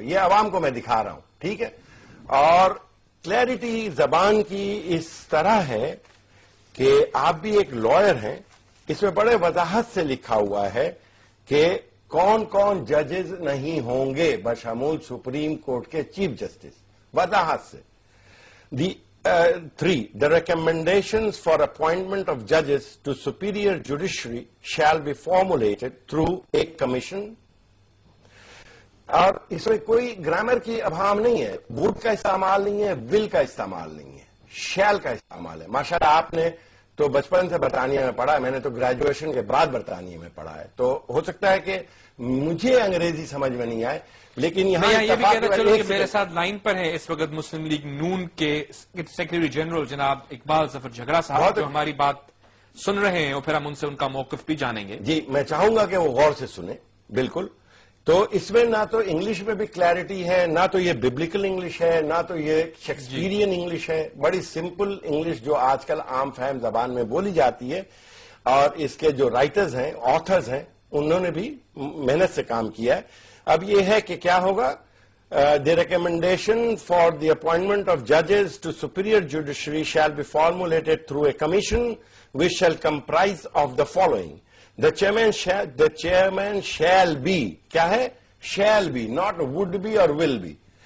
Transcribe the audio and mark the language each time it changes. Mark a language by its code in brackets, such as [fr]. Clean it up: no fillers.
[ur] یہ عوام کو میں دکھا رہا ہوں, ٹھیک ہے, اور کلیئرٹی زبان کی اس طرح ہے کہ آپ بھی ایک لائر ہیں. اس میں بڑے وضاحت سے لکھا ہوا ہے کہ کون کون ججز نہیں ہوں گے بشمول سپریم کورٹ کے چیف جسٹس. وضاحت سے [en] the recommendations for appointment of judges to superior judiciary shall be formulated through a commission. [ur] اور اس میں کوئی گرامر کی ابہام نہیں ہے, ووڈ کا استعمال نہیں ہے, ول کا استعمال نہیں ہے, شیل کا استعمال ہے. ماشاءاللہ آپ نے تو بچپن سے برطانیہ میں پڑھا ہے, میں نے تو گریجویشن کے بعد برطانیہ میں پڑھا ہے, تو ہو سکتا ہے کہ مجھے انگریزی سمجھ میں نہیں آئے, لیکن یہاں یہ بھی کہنا چلوں کہ میرے ساتھ لائن پر ہے اس وقت مسلم لیگ نون کے سیکرٹری جنرل جناب اقبال ظفر جھگڑا صاحب, جو ہماری بات سن رہے ہیں, اور پھر ہم ان سے ان کا موقف بھی جانیں گے. جی, میں چاہوں گا کہ وہ غور سے سنیں. بالکل. تو اس میں نہ تو انگلش میں بھی کلیئرٹی ہے, نہ تو یہ ببلیکل انگلش ہے, نہ تو یہ شیکسپیرین انگلش ہے. بڑی سمپل انگلش جو آج کل عام فہم زبان میں بولی جاتی ہے, اور اس کے جو رائٹرز ہیں, آتھرز ہیں, انہوں نے بھی محنت سے کام کیا ہے. اب یہ ہے کہ کیا ہوگا, [en] the recommendation for the appointment of judges to superior judiciary shall be formulated through a commission which shall comprise of the following. The chairman shall be, [ur] کیا ہے, [en] shall be, not would be or will be.